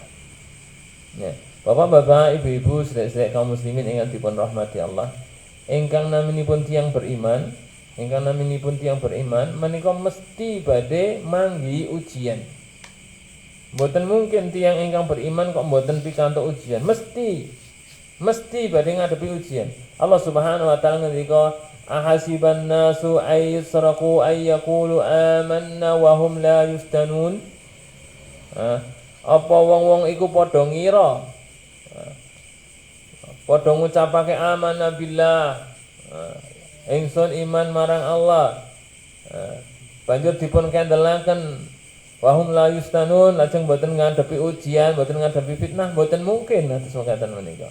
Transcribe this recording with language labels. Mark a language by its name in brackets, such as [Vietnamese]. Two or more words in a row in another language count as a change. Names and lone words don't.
[Javanese] Ya, Bapak-bapak, ibu-ibu, sedherek kaum muslimin ingkang dipun rahmati Allah, ingkang naminipun tiyang beriman, menika mesti badhe manggi ujian. Mboten mungkin tiyang ingkang beriman kok mboten pikantuk ujian, mesti badhe ngadepi ujian. [Arabic] الله سبحانه وتعالى ngendika أحسب الناس أن يتركوا أن يقولوا آمنا وهم لا يفتنون. [Javanese] Apa wong-wong iku padha ngira, padha ngucapake [Arabic] آمنا بالله, [Javanese] ingsun iman marang Allah, banjur dipun kendelaken [Arabic] وهم لا يفتنون, [Javanese] lajeng boten ngadepi ujian, boten ngadepi fitnah, boten mungkin atus mekaten menika.